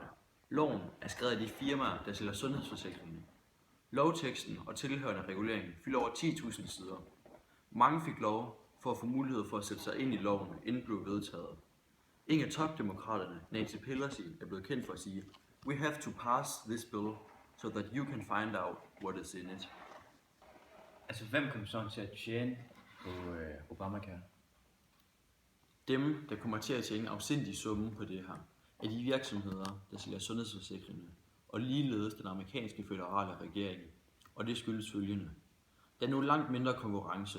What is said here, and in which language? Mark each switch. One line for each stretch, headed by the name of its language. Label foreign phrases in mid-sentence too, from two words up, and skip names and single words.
Danish: Loven er skrevet af de firmaer, der sælger sundhedsforsikringer. Lovteksten og tilhørende regulering fylder over 10.000 sider. Mange fik lov for at få mulighed for at sætte sig ind i loven, inden blev vedtaget. En af topdemokraterne, Nancy Pelosi, er blevet kendt for at sige,
English: "We have to pass this bill, so that you can find out what is in it."
Danish: Altså, hvem kommer sådan til at tjene på Obamacare? Dem, der kommer til at tjene en afsindig summe på det her, er de virksomheder, der sælger sundhedsforsikringer, og ligeledes den amerikanske føderale regering. Og det skyldes følgende. Der er nu langt mindre konkurrence.